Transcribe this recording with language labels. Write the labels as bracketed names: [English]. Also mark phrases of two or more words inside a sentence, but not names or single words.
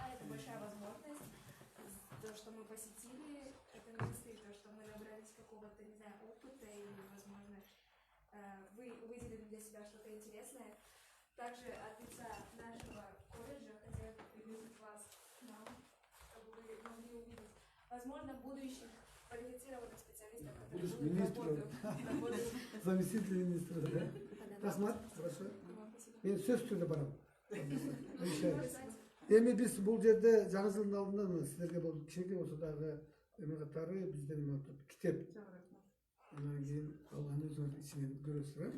[Russian] Это большая возможность. То, что мы посетили это место, и то, что мы набрались какого-то, не знаю, опыта, и, возможно, вы выделили для себя что-то интересное. Также от лица нашего колледжа хотела бы пригласить вас к нам, чтобы вы могли увидеть, возможно, будущих квалифицированных специалистов, которые будут работать. Заместитель министра, [Kyrgyz] да? Рахмат, хорошо. Мен сөз түрдө барам. Эми биз бул жерде жаңы жылдын алдында силерге бул кичинекей болсо дагы эме катары бизден китеп. Анан кийин калган өзүңөр ичинен көрөсүздөр.